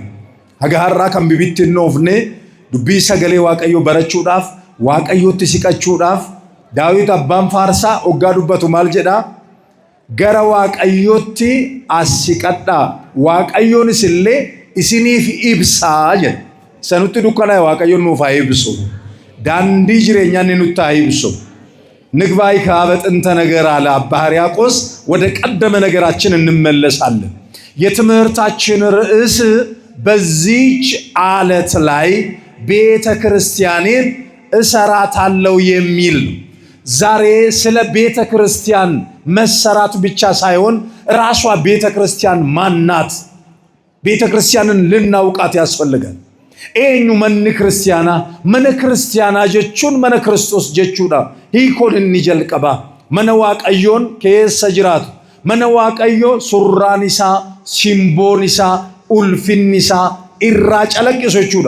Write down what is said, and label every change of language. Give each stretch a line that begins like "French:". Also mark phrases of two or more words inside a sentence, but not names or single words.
Oromo: Haga har'aa kan bibittinnoofne dubbii sagalee Waaqayyoo barachuudhaaf, Waaqayyootti siqachuudhaaf, Daawit abbaan faarsaa hoggaa dubbatu maal jedhaa? Gara Waaqayyootti as siqadhaa. Waaqayyoonis illee isiniif ibsaa jedha. Sanutti dukkanaa Waaqayyoon nuuf haa ibsu. Daandii jireenyaa inni nutti haa ibsu.
Geez: ንግባይ ከአበጥንተ ነገር
Amharic: አለ አባ ሕርያቆስ። ወደ ቀደመ ነገራችን እንመለሳለን። የትምህርታችን ርዕስ በዚች ዓለት ላይ ቤተ ክርስቲያኔን እሰራታለሁ የሚል ነው። ዛሬ ስለ ቤተ ክርስቲያን መሰራት ብቻ ሳይሆን ራሷ ቤተ ክርስቲያን ማናት? ቤተ ክርስቲያንን ልናውቃት ያስፈልጋል።
Oromo: eenyu manni kiristiyaanaa jechuun mana Kiristoos jechuudha. Hiikoon inni jalqaba mana Waaqayyoon keessa jiraatu, mana Waaqayyoo surraan isaa, simboon isaa, ulfinni isaa irraa calaqqisu jechuudha.